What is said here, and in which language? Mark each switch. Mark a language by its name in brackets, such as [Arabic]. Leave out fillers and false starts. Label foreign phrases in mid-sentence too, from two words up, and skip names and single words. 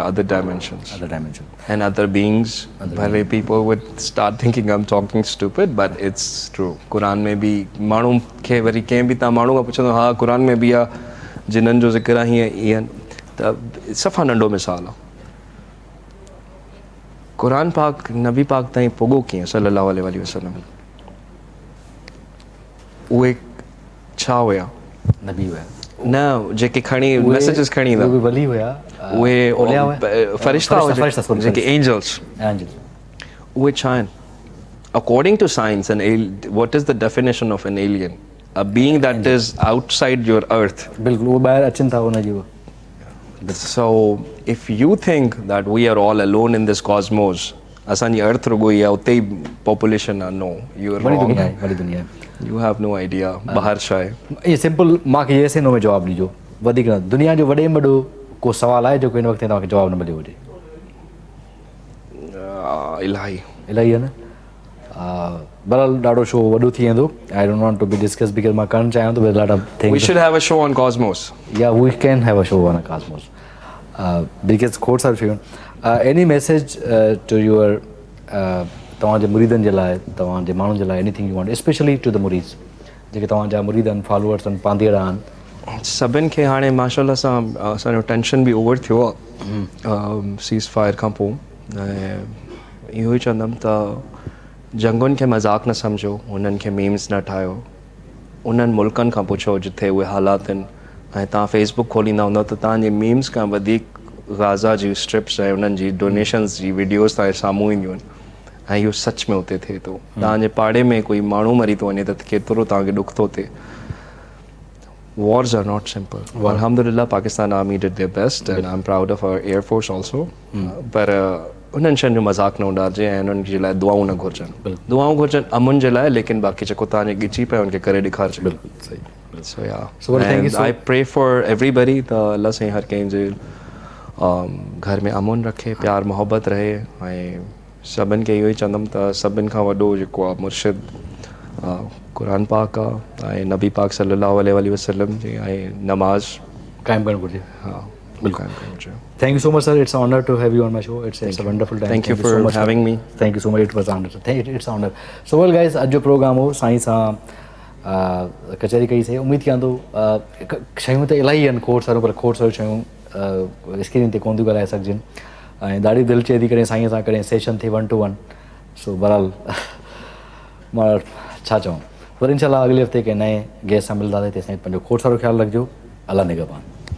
[English] other dimensions and other beings [Sindhi] भले [English] people would start thinking I am talking stupid but it's true [Sindhi] क़ुर में बि माण्हू खे वरी कंहिं बि तव्हां माण्हू खां पुछंदो हा क़ुर में बि आहे जिन्हनि जो ज़िक्र आहे हीअं त सफ़ा नंढो मिसाल आहे क़ुर पाक नबी पाक ताईं पुॻो कीअं [Arabic] صلى الله عليه وسلم [Sindhi] उहे छा हुया नबी हुया न जेके खणी मैसेजेस खणी ईंदा उहे बि वली हुया उहे औलिया हुया फरिश्ता फरिश्ता, sorry, जेके फरिश्ता। एंजल्स एंजल उहे छा आहिनि [English] according to science what is the definition of an alien a being that is outside your earth [Sindhi] बिल्कुलु उहे ॿाहिरि अचनि था हुनजी उहो [English] so if you think that we are all alone in this cosmos [Sindhi] असांजी अर्थ रुगो ई आहे उते ई पॉपुलेशन आहे [English] no you are [Sindhi] वॾी रॉन्ग दुनिया आहे वॾी दुनिया आहे [English] you have no idea [Sindhi] ॿाहिरि छा आहे इहे सिंपल मूंखे [English] yes no [Sindhi] में जवाबु ॾिजो वधीक न दुनिया जो वॾे में वॾो को सुवालु आहे जेको हिन वक़्तु तव्हांखे जवाबु न मिलियो हुजे इलाही इलाही आहे न बहरहाल ॾाढो शो वॾो थी वेंदो [English] I don't want to be discuss because [Sindhi] मां करणु चाहियां थो [English] lot of we things should have a show on cosmos [Sindhi] या [English] we can have a show on a cosmos because [Sindhi] खोड़ सारी शयूं [English] any message to your [Sindhi] तव्हांजे मुरीदनि जे लाइ तव्हांजे माण्हुनि जे लाइ [English] anything you want specially to the murid [Sindhi] जेके तव्हांजा मुरीद आहिनि फॉलोअर्स आहिनि पांधीअड़ा आहिनि सभिनि खे हाणे माशाल्लाह सां असांजो टेंशन बि ओवर थियो आहे [English] cease fire [Sindhi] खां पोइ ऐं इहो ई चवंदुमि त जंगुनि खे मज़ाक़ न सम्झो उन्हनि खे मीम्स न ठाहियो उन्हनि मुल्कनि खां पुछो जिथे उहे हालात आहिनि ऐं तव्हां फेसबुक खोलींदा हूंदव त तव्हांजे मीम्स खां वधीक गाज़ा जी स्ट्रिप्स ऐं उन्हनि जी डोनेशन्स जी वीडियोज़ तव्हांजे साम्हूं ईंदियूं आहिनि ऐं इहो सच में उते थिए थो तव्हांजे पाड़े में कोई माण्हू मरी थो वञे त केतिरो तव्हांखे ॾुख थो थिए [English] wars are not simple alhamdulillah Pakistan army did their best and I'm proud of our air force also [Sindhi] पर उन्हनि शयुनि जो मज़ाक़ न उॾारिजे ऐं उन्हनि जे लाइ दुआऊं न घुरिजनि दुआऊं घुरिजनि अमुन जे लाइ लेकिन बाक़ी जेको तव्हांजे ॻिची पियो उनखे करे ॾेखारिजे बिल्कुलु सही [English] So yeah, So, well, thank you so- I pray for everybody [Sindhi] त अल्लाह साईं हर कंहिंजे घर में अमुन रखे प्यार मोहब्बत रहे ऐं सभिनि खे इहो ई चवंदुमि त सभिनि खां वॾो जेको आहे मुर्शिद क़ुरान पाक आहे ऐं नबी पाक [Arabic] صلى الله عليه وسلم [Sindhi] जी ऐं नमाज़ काइम करणु घुरिजे हा बिल्कुलु करणु [English] Thank you so much, sir. It's an honor to have you on my show. It's a wonderful time. Thank you for so much having me. Thank you so much. It was an honor. It's an honor. So well, guys, [Sindhi] अॼु जो प्रोग्राम हो साईं सां कचहरी कई से उम्मीद कयां थो शयूं त इलाही आहिनि खोड़ सारियूं पर खोड़ सारियूं शयूं स्क्रीन ते कोन थियूं ॻाल्हाए सघिजनि ऐं ॾाढी दिलि चए थी करे साईं सां कॾहिं सेशन थिए 1-to-1 सो बहरहाल मां छा चवां पर इंशाल्लाह अॻिले हफ़्ते कंहिं नए गेस्ट सां मिलंदासीं तेसिताईं पंहिंजो खोड़ सारो ख़्यालु रखिजो अल्लाह निगहबान